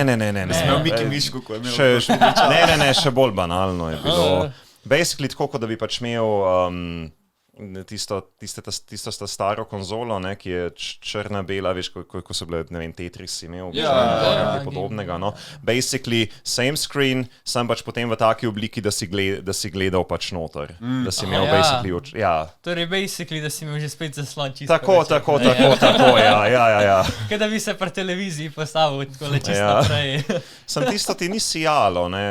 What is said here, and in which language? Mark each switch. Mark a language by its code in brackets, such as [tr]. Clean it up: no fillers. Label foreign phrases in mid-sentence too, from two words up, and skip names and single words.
[sl] Imel Miki Mišku, ko je imel. Ne, še bolj banalno je bilo. Basically tako, kot da bi pač imel tisto staro konzolo, ne, ki je črna-bela, veš, ko so bile, ne vem, Tetris imel, nekaj podobnega, no. [en] Basically, same screen, [sl] sam pač potem v taki obliki, da si gledal pač noter. Da si imel basically, Torej, basically, da si imel že spet zaslon čisto. Tako, ja. Kaj da bi se pri televiziji postavil tako le čisto naprej. Sam tisto ti ni sijalo, ne.